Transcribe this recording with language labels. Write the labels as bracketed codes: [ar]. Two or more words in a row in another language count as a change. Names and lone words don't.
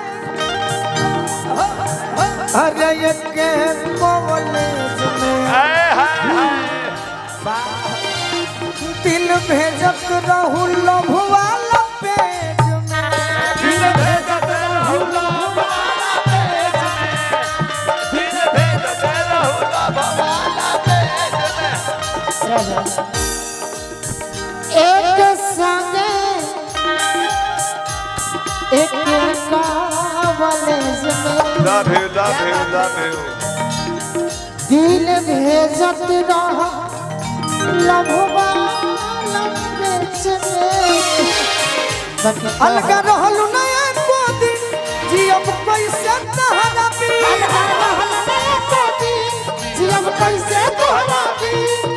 [bho] अरे एक के कॉलेज में दिल भेजत रहू लव वाला पेज में दिल भेजत रहू लव वाला पेज में दिल भेजत रहू लव वाला एक संगे एक कॉलेज में [en] Love you, love you, love you. [bho] दिल भेजत रह लभवा लपेच में अलगा रहलू ना एको दिन जियब कैसे तहरा बिन जियब कैसे तोहरा बिन